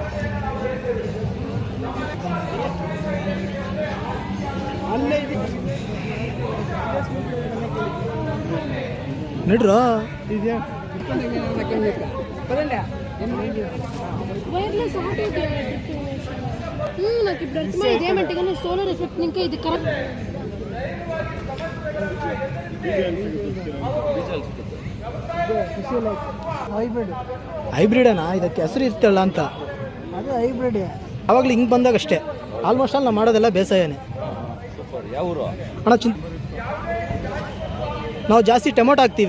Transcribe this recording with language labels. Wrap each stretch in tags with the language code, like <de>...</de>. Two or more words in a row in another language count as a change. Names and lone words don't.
<kn>ನಡ್ರಾ</kn> <en>Wireless auto</en> <te>నాకు ఇప్పుడు అర్థమైంది ఇదేమంటే కానీ</te> <en>solar effect</en> <te>ఇంకా ఇది కరెక్ట్</te> <kn>ಹೈಬ್ರಿಡನಾ? ಇದಕ್ಕೆ ಹೆಸರು ಇರ್ತಲ್ಲ ಅಂತ. ಅದು ಹೈಬ್ರಿಡ್. ಆವಾಗಲೂ ಹಿಂಗೆ ಬಂದಾಗ ಅಷ್ಟೇ. ಆಲ್ಮೋಸ್ಟ್ ಅಲ್ಲಿ ನಾವು ಮಾಡೋದೆಲ್ಲ ಬೇಸಾಯನೇ. ಅಣ್ಣ ನಾವು ಜಾಸ್ತಿ ಟೊಮೊಟೊ ಹಾಕ್ತೀವಿ.</kn>